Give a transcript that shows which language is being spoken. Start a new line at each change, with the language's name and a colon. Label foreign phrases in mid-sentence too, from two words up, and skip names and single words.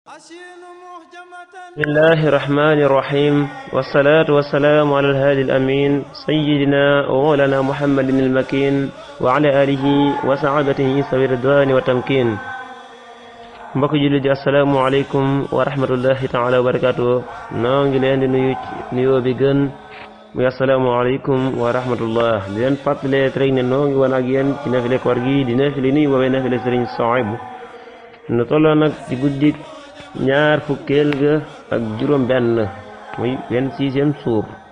Arabic: بسم الله الرحمن الرحيم والصلاة والسلام على الهادي الأمين سيدنا ومولانا محمد المكين وعلى آله وصحابته سوي الرضوان والتمكين
Wolof: mbokk jullit di
Arabic: السلام عليكم ورحمة الله تعالى وبركاته
Wolof: noo ngi leen di nuyu nuyoo bi gën muy
Arabic: السلام عليكم ورحمة الله
Wolof: di leen fàttalee rek ne noo ngi woon ak yéen ci nafile koor gi di nafile nii woowee nafile Sëriñ Suhaybu nu tolloo nag ci guddik ñaar fukkeel ga ak juróom benn muy 26e suur